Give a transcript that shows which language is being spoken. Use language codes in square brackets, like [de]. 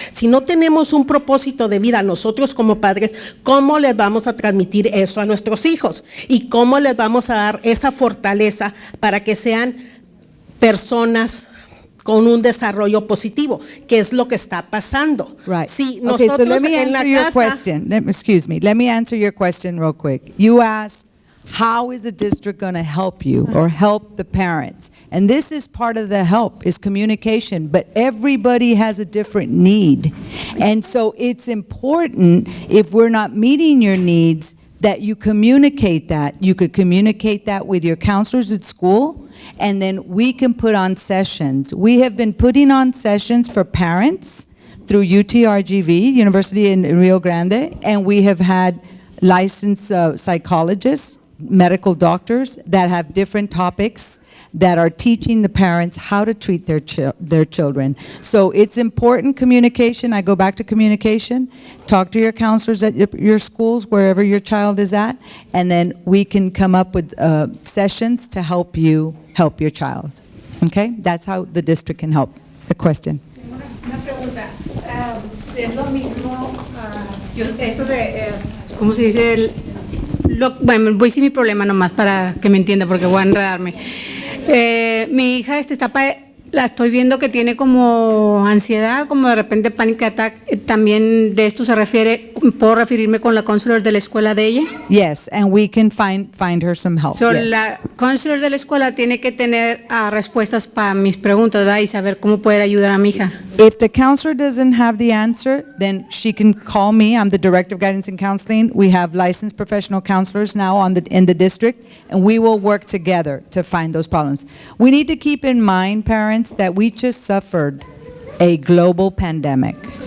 [es] Si no tenemos un propósito de vida nosotros como padres, ¿cómo les vamos a transmitir eso a nuestros hijos? ¿Y cómo les vamos a dar esa fortaleza para que sean personas con un desarrollo positivo, que es lo que está pasando? [en] Right. [es] Si [en] Okay, so [es] nosotros [en] let me [es] en la [en] answer your [es] casa, [en] question. Excuse me. Let me answer your question real quick. You asked, how is the district going to help you or help the parents? And this is part of the help, is communication, but everybody has a different need. And so it's important, if we're not meeting your needs, that you communicate that. You could communicate that with your counselors at school, and then we can put on sessions. We have been putting on sessions for parents through UTRGV, University in Rio Grande, and we have had licensed psychologists, medical doctors that have different topics that are teaching the parents how to treat their children. So it's important communication. I go back to communication. Talk to your counselors at your schools, wherever your child is at, and then we can come up with sessions to help you help your child. Okay? That's how the district can help. A question. [es] Una pregunta. Es lo mismo, esto de, ¿cómo se dice? Bueno, voy a decir mi problema nomás para que me entienda, porque voy a enredarme. Mi hija esta etapa la estoy viendo que tiene como ansiedad, como de repente [en] panic attack. [es] También de esto se refiere, ¿puedo referirme con la counselor de la escuela de ella? [en] Yes, and we can find her some help. So, Yes. [es] la counselor de la escuela tiene que tener respuestas para mis preguntas, ¿verdad? Y saber cómo poder ayudar a mi hija. [en] If the counselor doesn't have the answer, then she can call me. I'm the Director of Guidance and Counseling. We have licensed professional counselors now in the district, and we will work together to find those problems. We need to keep in mind, parents, that we just suffered a global pandemic.